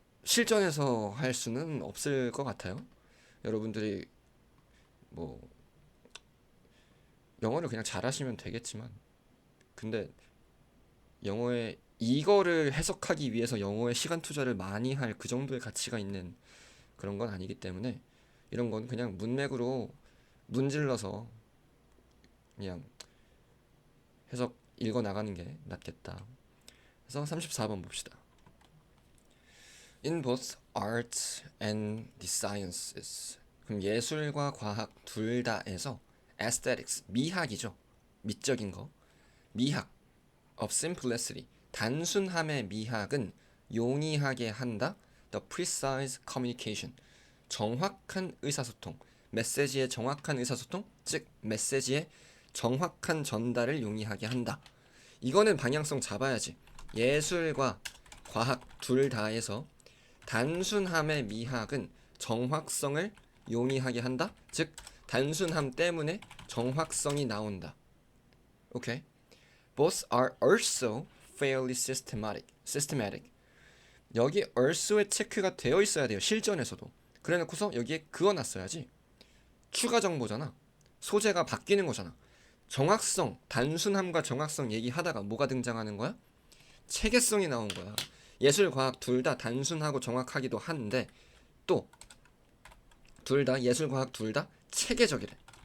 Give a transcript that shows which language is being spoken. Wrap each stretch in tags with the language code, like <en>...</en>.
<ko>실전에서 할 수는 없을 것 같아요. 여러분들이 뭐 영어를 그냥 잘하시면 되겠지만, 근데 영어에 이거를 해석하기 위해서 영어에 시간 투자를 많이 할 그 정도의 가치가 있는 그런 건 아니기 때문에 이런 건 그냥 문맥으로 문질러서 그냥 해석 읽어 나가는 게 낫겠다. 그래서 34번 봅시다.</ko> <en>In both arts and the sciences.</en> <ko>그럼 예술과 과학 둘 다에서 aesthetics, 미학이죠. 미적인 거. 미학</ko> <en>of simplicity,</en> <ko>단순함의 미학은 용이하게 한다.</ko> <en>The precise communication,</en> <ko>정확한 의사소통, 메시지의 정확한 의사소통, 즉 메시지의 정확한 전달을 용이하게 한다. 이거는 방향성 잡아야지. 예술과 과학 둘 다에서 단순함의 미학은 정확성을 용이하게 한다. 즉 단순함 때문에 정확성이 나온다. 오케이.</ko> <en>Both are also fairly systematic.</en> <ko>여기 also에 체크가 되어 있어야 돼요. 실전에서도. 그래놓고서 여기에 그어놨어야지. 추가 정보잖아. 소재가 바뀌는 거잖아. 정확성, 단순함과 정확성 얘기하다가 뭐가 등장하는 거야? 체계성이 나온 거야. 예술, 과학 둘 다 단순하고 정확하기도 한데 또 둘 다 예술, 과학 둘 다 체계적이래.</ko>